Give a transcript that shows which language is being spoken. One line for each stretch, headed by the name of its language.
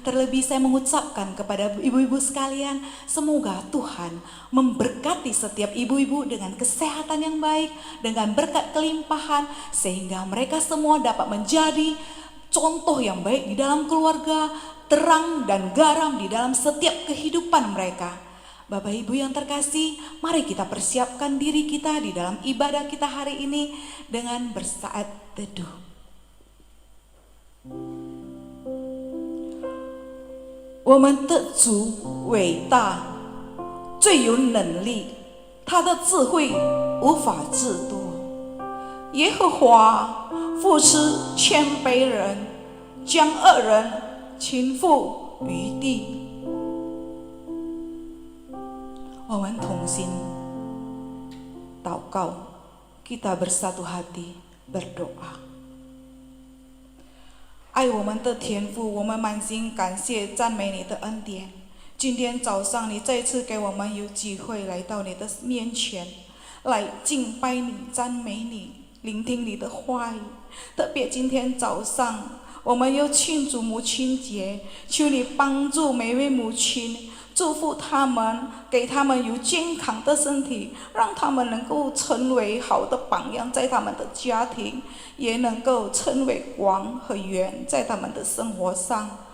Indonesian: Terlebih saya mengucapkan kepada ibu-ibu sekalian, semoga Tuhan memberkati setiap ibu-ibu dengan kesehatan yang baik, dengan berkat kelimpahan, sehingga mereka semua dapat menjadi contoh yang baik di dalam keluarga, terang dan garam di dalam setiap kehidupan mereka. Bapak Ibu yang terkasih, mari kita persiapkan diri kita di dalam ibadah kita hari ini dengan bersaat teduh.
Chinese: 我们的主伟大，最有能力，他的智慧无法自夺。耶和华扶持谦卑人，将恶人倾覆于地。我们同心祷告，
Indonesian: kita bersatu hati berdoa。
Chinese: 爱我们的天父， 我们满心感谢赞美你的恩典。今天早上你再次给我们有机会来到你的面前， 来敬拜你， 赞美你， 聆听你的话语。特别今天早上 我们又庆祝母亲节， 求你帮助每位母亲， 祝福他们， 给他们有健康的身体， 让他们能够成为好的榜样， 在他们的家庭， 也能够成为光和圆在他们的生活上。